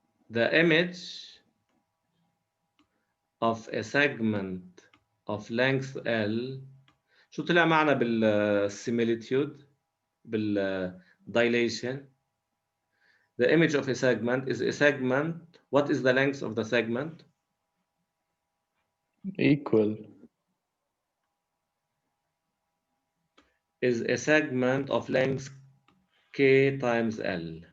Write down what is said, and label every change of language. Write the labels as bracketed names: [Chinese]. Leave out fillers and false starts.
[English] The image of a segment of length L. [Arabic] شو طلع معنا بالsimilitude بالdilation? [English] The image of a segment is a segment. What is the length of the segment? Equal. Is a segment of length K times L.